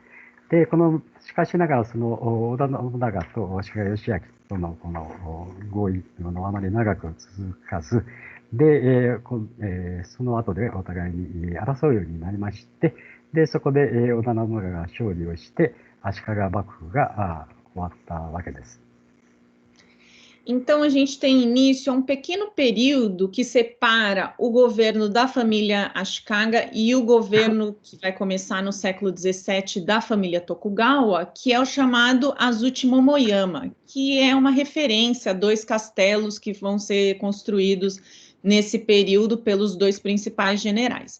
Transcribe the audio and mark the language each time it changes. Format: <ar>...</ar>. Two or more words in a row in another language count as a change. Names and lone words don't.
<ja>で、しかしながらその織田信長と足利義明とのこの合意あまり長く続かず、で、その後でお互いに争うようになりまして、で、そこで織田信長が勝利をして、足利幕府が終わったわけです。</ja> <pt>Então, a gente tem início a um pequeno período que separa o governo da família Ashikaga e o governo que vai começar no século XVII da família Tokugawa, que é o chamado Azuchi Momoyama, que é uma referência a dois castelos que vão ser construídos nesse período pelos dois principais generais.</pt>